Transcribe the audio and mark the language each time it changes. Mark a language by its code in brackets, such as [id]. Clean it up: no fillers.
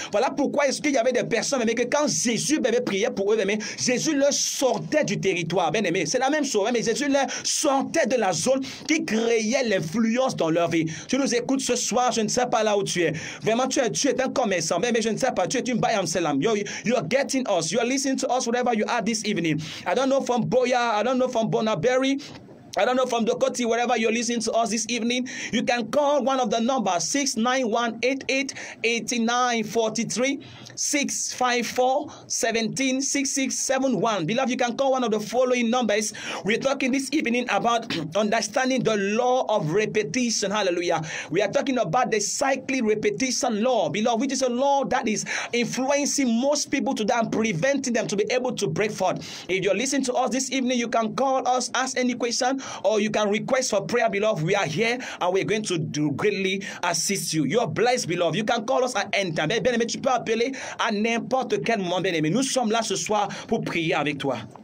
[fr] Voilà pourquoi est-ce qu'il y avait des personnes, mais que quand Jésus, bien, priait pour eux, bien, Jésus leur sortait du territoire, bien aimé. C'est la même chose, mais Jésus leur sortait de la zone qui créait l'influence dans leur vie. Tu nous écoutes ce soir, je ne sais pas là où tu es. Vraiment, tu es un commerçant, mais je ne sais pas, tu es une Bayam Selam. [en] You're getting us, you're listening to us wherever you are this evening. I don't know from Boya, I don't know from Bonaberry, I don't know from Dokoti, wherever you're listening to us this evening, you can call one of the numbers 691888943 654-176671. Beloved, you can call one of the following numbers. We're talking this evening about understanding the law of repetition. Hallelujah. We are talking about the cyclic repetition law, beloved, which is a law that is influencing most people today and preventing them to be able to break forth. If you're listening to us this evening, you can call us, ask any question, or you can request for prayer, beloved. We are here and we're going to greatly assist you. You're blessed, beloved. You can call us at any time. [fr] Bien-aimé, tu peux appeler à n'importe quel moment, bien-aimé. Nous sommes là ce soir pour prier avec toi.